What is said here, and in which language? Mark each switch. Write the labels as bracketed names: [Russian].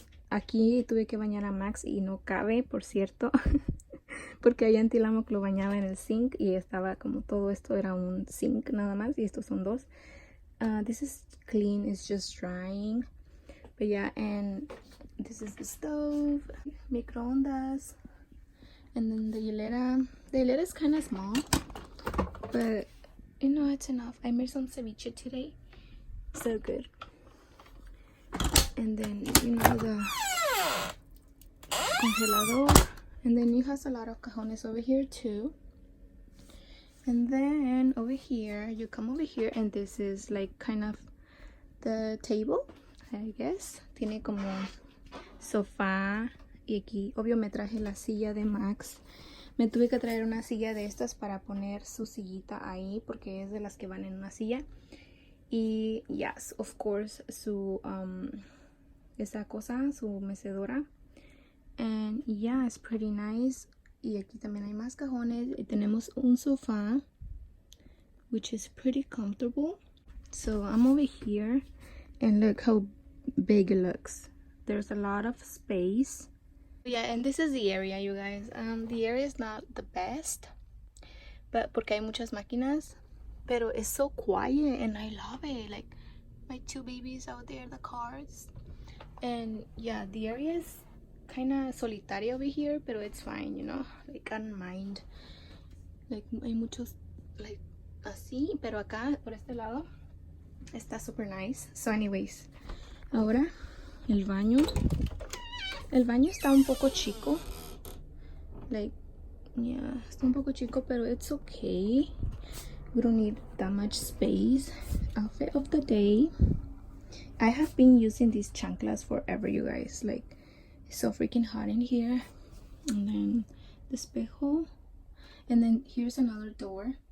[Spanish] Aquí tuve que bañar a Max y no cabe, por cierto. Porque allá en Tillamook lo bañaba en el sink, y estaba como todo esto era un sink nada más, y estos son dos. [English] This is clean, it's just drying. But yeah, and this is the stove, microondas, and then the hilera. The hilera is kind of small, but you know, it's enough. I made some ceviche today, so good. And then, you know, the congelador. And then it has a lot of cajones over here too. And then over here, you come over here, and this is like kind of the table, I guess. [Spanish] Tiene como sofá, y aquí, obvio, me traje la silla de Max. Me tuve que traer una silla de estas para poner su sillita ahí, porque es de las que van en una silla. Y [English] yes, of course, [Spanish] su esa cosa, su mecedora. [English] And yeah, it's pretty nice. [Spanish] Y aquí también hay más cajones, y tenemos un sofá, [English] which is pretty comfortable. So I'm over here, and look how big it looks. There's a lot of space. Yeah, and this is the area, you guys. The area is not the best, but [Spanish] porque hay muchas máquinas, pero [English] it's so quiet, and I love it. Like, my two babies out there, the cars. And yeah, the area is kind of solitario over here, pero it's fine, you know. Like, I don't mind. [Spanish] Like, hay muchos, like, así, pero acá, por este lado, está [English] super nice. So anyways, [Spanish] ahora el baño. El baño está un poco chico. Like, yeah, está un poco chico, pero [English] it's okay. We don't need that much space. Outfit of the day. I have been using these chanclas forever, you guys. Like, it's so freaking hot in here. And then the espejo. And then here's another door.